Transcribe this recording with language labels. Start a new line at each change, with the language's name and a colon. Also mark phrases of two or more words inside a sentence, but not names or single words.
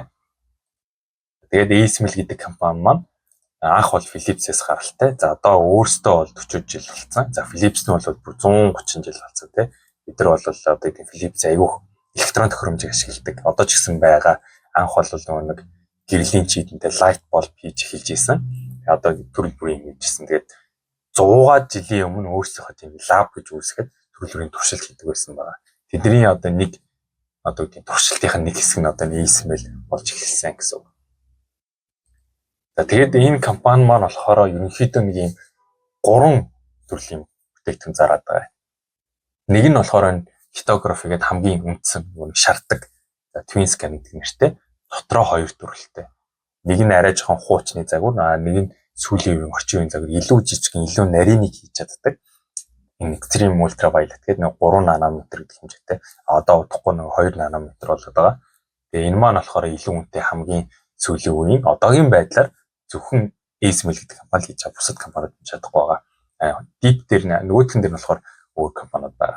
Mongolian: Тэгээд ASML гэдэг компани маань анх бол Philips-ээс гаралтай. За одоо өөрсдөө бол 40 жил болсон. За Philips нь бол 130 жил болсон тий. Бид нар бол одоо тийм Philips аягүй электрон төхөөрөмжийг ашигладаг. Одоо ч гэсэн байгаа. Анх бол нэг гэрлийн чийдэнтэй
English: light bulb
Mongolian: хийж эхэлж исэн. Одоо төрөл бүрийн хийжсэн. Тэгээд 100-аад жилийн өмнө өөрсдийнхөө тийм лаб гэж үүсгэхэд төрөл бүрийн туршилт хийдэг байсан байгаа. Тэдний одоо нэг одоо тийм туршилтын нэг хэсэг нь одоо ASML болж эхэлсэн гэсэн үг. За тэгээд энэ компани маань болохоор ерөнхийдөө нэг юм 3 төрлийн бүтээгдэхүүн зараад байгаа. Нэг нь болохоор lithography гэдэг хамгийн үндсэн нэг шаарддаг
English: twin scan
Mongolian: гэдэг нэртэй дотроо 2 төрөлтэй. Нэг нь арай жоохон хуучны загвар, нэг нь сүүлийн үеийн орчин үеийн загвар илүү жижигхэн илүү нарийныг хийж чаддаг. Энэ
English: extreme ultraviolet
Mongolian: гэдэг нэг 3 нанометр гэдэг хэмжээтэй. Одоо удахгүй нэг 2 нанометр болоод байгаа. Тэгээ энэ маань болохоор илүү үнэтэй хамгийн сүүлийн үеийн одоогийн байдлаар зөвхөн ASML гэдэг компани хийж байгаа бусад компаниуд чадахгүй байгаа. Deep дээр нөгөөдгөн дээр болохоор өөр компаниуд байгаа.